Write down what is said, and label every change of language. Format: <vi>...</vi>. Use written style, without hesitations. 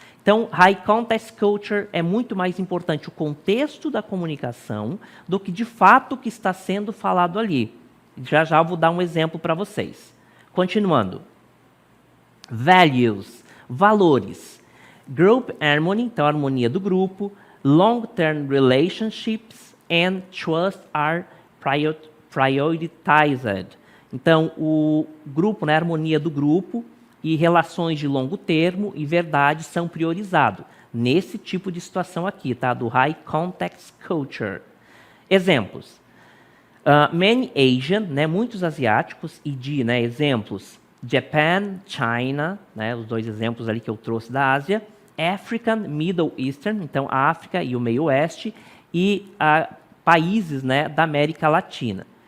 <pt>Então, High Context Culture é muito mais importante o contexto da comunicação do que, de fato, o que está sendo falado ali. Já já eu vou dar um exemplo para vocês. Continuando. Values, valores. Group harmony, então a harmonia do grupo.</pt> <en>Long-term relationships and trust are prioritized.</en> <pt>Então, o grupo, né, a harmonia do grupo e relações de longo termo e verdade são priorizados. Nesse tipo de situação aqui, tá? Do High Context Culture. Exemplos. Many Asian, né, muitos asiáticos, e né, exemplos, Japan, China, né, os dois exemplos ali que eu trouxe da Ásia, African, Middle Eastern, então a África e o Meio Oeste, e países, né, da América Latina.</pt>